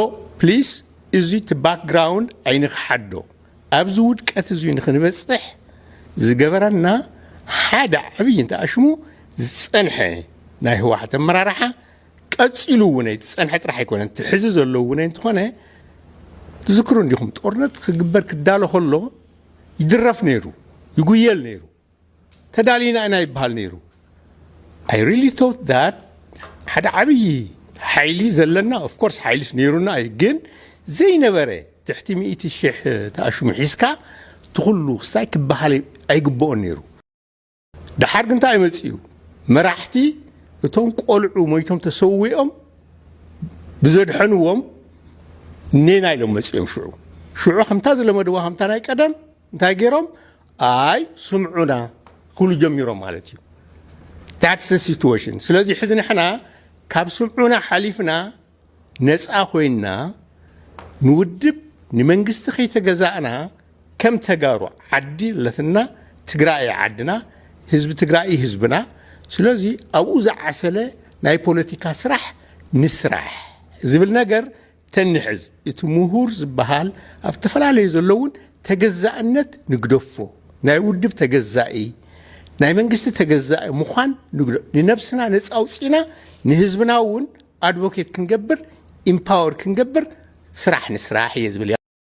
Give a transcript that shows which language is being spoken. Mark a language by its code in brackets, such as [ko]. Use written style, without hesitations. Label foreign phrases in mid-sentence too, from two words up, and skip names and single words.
[ti] ፕሊዝ እዚ እቲ ባክግራውንድ ኣይንክሓዶ ኣብዚ ውድቀት እዚ ንክንበፅሕ ዝገበረና ሓደ ዓብይ እንተኣሽሙ ዝፀንሐ ናይ ህወሓት ኣመራርሓ ቀፂሉ እውን ዝፀንሐ ጥራሕ ኣይኮነን ትሕዚ ዘለዎ እውን እንትኾነ ትዝክሩ እንዲኹም ጦርነት ክግበር ክዳሎ ከሎ ይድረፍ ነይሩ ይጉየል ነይሩ ተዳሊና ኢና ይበሃል ነይሩ [en] I really thought that [ti] ሓደ ዓብይ ሓይሊ ዘለና [en] of course [ti] ሓይሊስ ነይሩና ግን ዘይነበረ ትሕቲ 100,000 ተኣሽሙ ሒዝካ ትኩሉ ክስታይ ክበሃል ኣይግብኦን ነይሩ ድሓር ግን እንታይ መፅኡ መራሕቲ እቶም ቆልዑ ሞይቶም ተሰዊኦም ብዘድሐንዎም ኔና ኢሎም መፅኦም ሽዑ ከምታ ዘለመድዋ ከምታ ናይ ቀደም እንታይ ገይሮም ኣይ ስምዑና ኩሉ ጀሚሮም ማለት እዩ [en] That's the situation. [ti] ስለዚህ ሕዚ ንሕና ካብ ስምዑና ሓሊፍና ነፃ ኮይና ንውድብ ንመንግስቲ ከይተገዛእና ከም ተጋሩ ዓዲ ለትና ትግራይ ዓድና ህዝቢ ትግራይ ህዝብና ስለዚህ ኣብኡ ዝዓሰለ ናይ ፖለቲካ ስራሕ ንስራሕ ዝብል ነገር ተንሕዝ እቲ ምሁር ዝበሃል ኣብ ተፈላለዩ ዘለውን ተገዛእነት ንግደፎ ናይ ውድብ ተገዛኢ ናይ መንግስቲ ተገዛኢ ምዃን ንነብስና ነፃ አውፂና ንህዝብና እውን ኣድቮኬት ክንገብር ኢምፓወር ክንገብር ስራሕ ንስራሕ እየ ዝብል